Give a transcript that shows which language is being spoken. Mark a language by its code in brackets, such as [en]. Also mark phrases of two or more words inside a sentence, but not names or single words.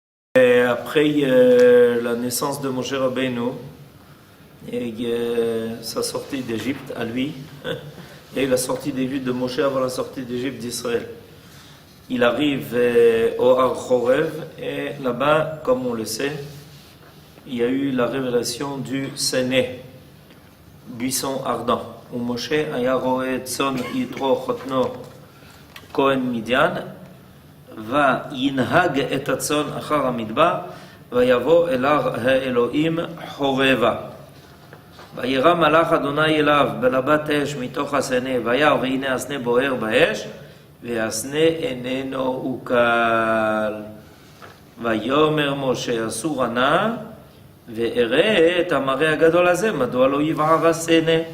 [fr] Et après la naissance de Moshe Rabbeinu et sa sortie d'Égypte à lui, il y a eu la sortie d'Égypte de Moshe avant la sortie d'Égypte d'Israël. Il arrive au Har Chorev et là-bas, comme on le sait, il y a eu la révélation du Séné, buisson ardent, où [he] משה היה רעה צאן יתרו חתנו כהן מדין וינהג את הצאן אחר המדבר ויבוא אל הר האלוהים חורבה וירא מלאך אדוני אליו בלבת אש מתוך הסנה וירא והנה הסנה בוער באש והסנה איננו עוקל ויאמר משה אסור נא ואראה את המראה הגדול הזה מדוע לא יבער הסנה